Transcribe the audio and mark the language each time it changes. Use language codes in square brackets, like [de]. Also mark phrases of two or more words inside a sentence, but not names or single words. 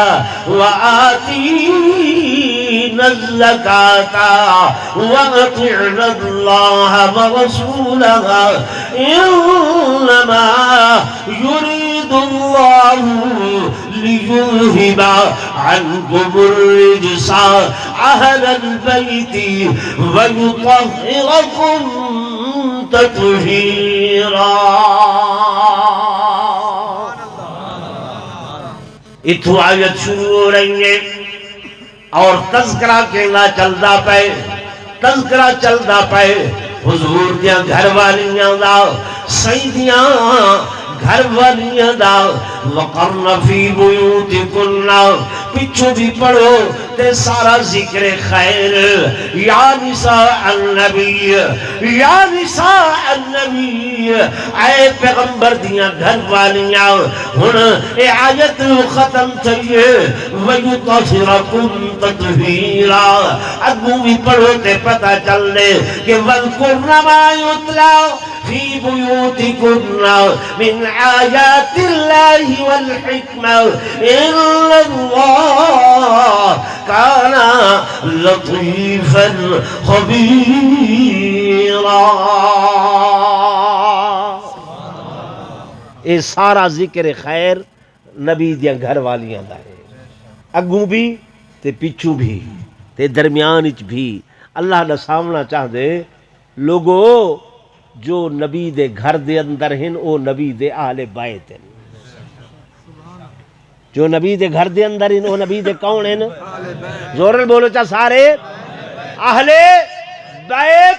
[ar] وَآتِينَ الزَّكَاةَ وَأَطِعْنَ اللَّهَ وَرَسُولَهُ إِنَّمَا يُرِيدُ اللَّهُ لِيُذْهِبَ عَنْكُمُ الرِّجْسَ أَهْلَ الْبَيْتِ وَيُطَهِّرَكُمْ تَطْهِيرًا۔ [pa] اتھو آیت شروع ہو رہی ہے اور تذکرہ کہنا چلدا پے، تذکرہ چلدا پے حضور دیاں گھر والیاں دا، سیدیاں گھر والیاں دا۔ [ar] وَقَرْنَ فِي بُيُوتِكُنَّ [pa] پچھو بھی پڑھو تے سارا ذکر خیر، [ar] یا نساء النبی، یا نساء النبی، [pa] اے پیغمبر دیاں گھر والیاں۔ ہن اے آیت ختم تھئیے [ar] وَيُطَهِّرَكُمْ تَطْهِيرًا، [pa] اگوں بھی پڑھو تے پتہ چل دے کہ [ar] وَاذْكُرْنَ مَا يُتْلَى فِي بُيُوتِكُنَّ مِنْ آيَاتِ اللَّهِ وَالْحِكْمَةِ إِنَّ اللَّهَ كَانَ لَطِيفًا خَبِيرًا۔ [pa] اے سارا ذکر خیر نبی دیاں گھر والیاں دا ہے، اگوں بھی تے پچھوں بھی تے درمیان اچ بھی۔ اللہ دا سامنا چاہ دے لوگو جو نبی دے گھر دے اندر ہیں او نبی دے اہل بیت ہیں، جو نبی دے گھر دے اندر ہیں او نبی دے کون ہیں؟ زور بولو چا سارے اہل بیت۔